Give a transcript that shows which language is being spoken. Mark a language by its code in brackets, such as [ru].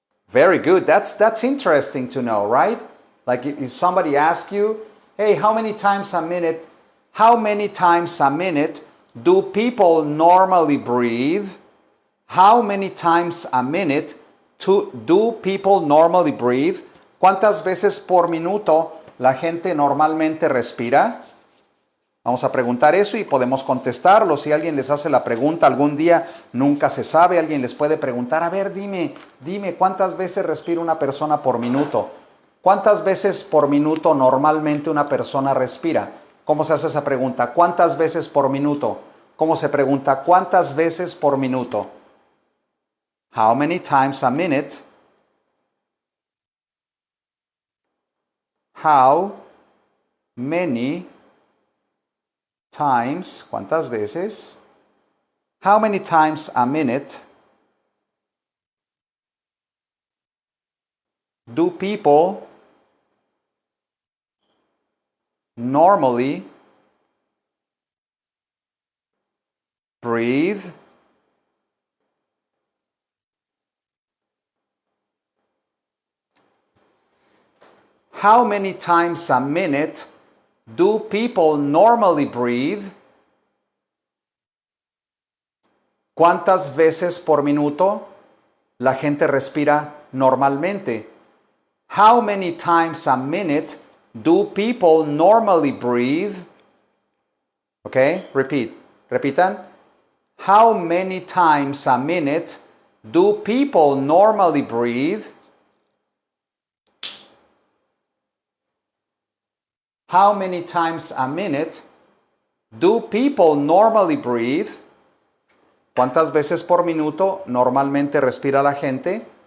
[en] Very good. That's interesting to know, right? Like if somebody asks you, hey, how many times a minute do people normally breathe? How many times a minute do people normally breathe? [es] ¿Cuántas veces por minuto la gente normalmente respira? Vamos a preguntar eso y podemos contestarlo. Si alguien les hace la pregunta algún día, nunca se sabe, alguien les puede preguntar, a ver, dime, ¿cuántas veces respira una persona por minuto? ¿Cuántas veces por minuto normalmente una persona respira? ¿Cómo se hace esa pregunta? ¿Cuántas veces por minuto? ¿Cómo se pregunta? ¿Cuántas veces por minuto? [en] How many times a minute? How many times, [es] ¿cuántas veces? [en] How many times a minute do people normally breathe? How many times a minute do people normally breathe? [es] ¿Cuántas veces por minuto la gente respira normalmente? [en] How many times a minute do people normally breathe? Okay, repeat. [es] Repitan. [en] How many times a minute do people normally breathe? How many times a minute do people normally breathe? [es] ¿Cuántas veces por minuto normalmente respira la gente?